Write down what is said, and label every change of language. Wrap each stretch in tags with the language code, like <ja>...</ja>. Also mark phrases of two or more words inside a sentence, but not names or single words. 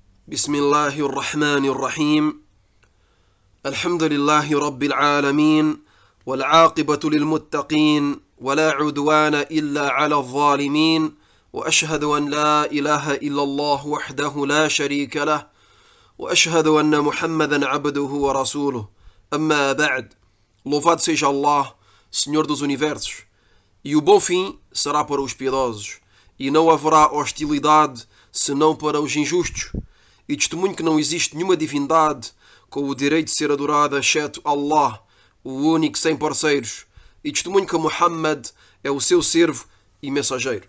<ar>بسم الله الرحمن الرحيم الحمد لله رب العالمين والعاقبة للمتقين ولا عدوان إلا على الظالمين وأشهد أن لا إله إلا الله وحده لا شريك له وأشهد أن محمدا عبده ورسوله أما بعد.</ar> <pt>Louvado seja Allah, Senhor dos Universos, e o bom fim será para os piedosos, e não haverá hostilidade senão para os injustos, e testemunho que não existe nenhuma divindade com o direito de ser adorada exceto Allah, o único sem parceiros, e testemunho que Muhammad é o seu servo e mensageiro.</pt>